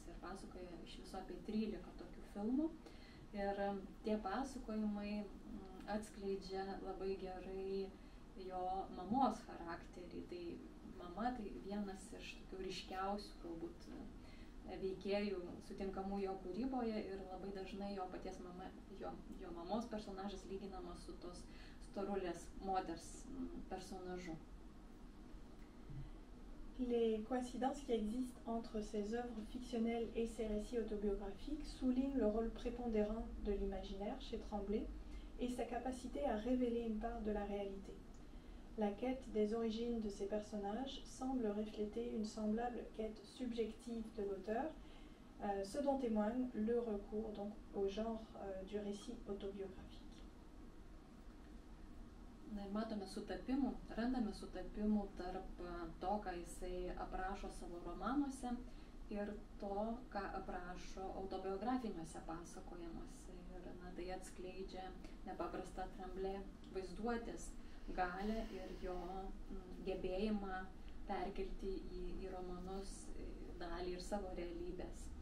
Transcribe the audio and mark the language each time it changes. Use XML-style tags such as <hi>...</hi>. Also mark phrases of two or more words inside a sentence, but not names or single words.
<lt>Ir pasakoja iš viso apie 13 tokių filmų. Ir tie pasakojimai atskleidžia labai gerai jo mamos charakterį. Tai mama tai vienas iš tokių ryškiausių galbūt veikėjų sutinkamų jo kūryboje ir labai dažnai jo paties mama, jo mamos personažas lyginamas su tos storulės moters personažu.</lt> <fr>Les coïncidences qui existent entre ses œuvres fictionnelles et ses récits autobiographiques soulignent le rôle prépondérant de l'imaginaire chez Tremblay et sa capacité à révéler une part de la réalité. La quête des origines de ces personnages semble refléter une semblable quête subjective de l'auteur, ce dont témoigne le recours donc au genre du récit autobiographique.</fr> <lt>Na ir matome sutapimų, randame sutapimų tarp to, ką jisai aprašo savo romanuose ir to, ką aprašo autobiografiniuose pasakojimuose. Ir tai atskleidžia nepaprastą Tremblay vaizduotės galę ir jo gebėjimą perkelti į romanus dalį ir savo realybės.</lt>